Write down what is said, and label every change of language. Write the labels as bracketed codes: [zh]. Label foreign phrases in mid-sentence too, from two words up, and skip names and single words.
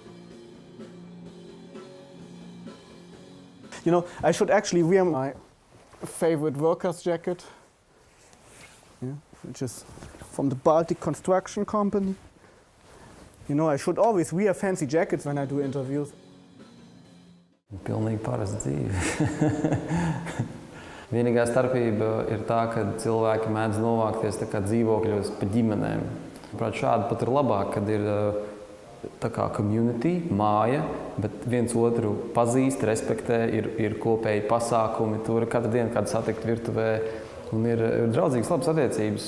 [en] You know, I should actually wear my favorite worker's jacket, which is from the Baltic Construction Company. You know, I should always wear fancy jackets when I do interviews. [lv] Pilnīgi parasta dzīve. Vienīgā starpība ir tā, ka cilvēki mēdz novākties tā kā dzīvokļos pa ģimenēm. Prāt, šādi pat ir labāk, kad ir tā kā community, māja, bet viens otru pazīst, respektē, ir kopēji pasākumi, tur katru dienu kādu satikt virtuvē, un ir draudzīgas labas attiecības.